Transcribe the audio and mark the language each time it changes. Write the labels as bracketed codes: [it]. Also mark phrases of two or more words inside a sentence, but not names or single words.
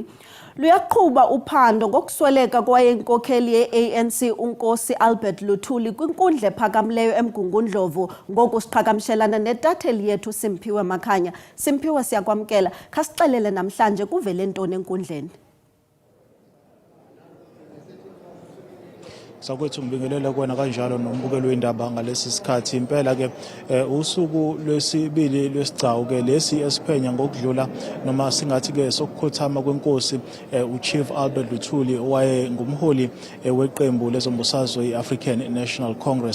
[xh] Luyaqhuba uphando ngokusweleka kwayenkokheli ye-ANC uNkosi Albert Luthuli kwinkundla ephakamileyo eMgungundlovu. Ngoku siqhagamshelana netatheli yethu Simphiwe Makhanya. Simphiwe, siyakwamkela. Khasixelele namhlanje kuvele ntoni enkundleni? [zu] Sakwethu ngibingelela kuwena kanjalo nombukelo wendaba ngalesi sikhathi. Impela ke usuku lwesibili lwesigcawu ke lesi esiphenya ngokudlula noma singathi ke sokukhothama kwenkosi uChief Albert Luthuli owaye ngumholi weqembu lezombusazwe iAfrican National Congress.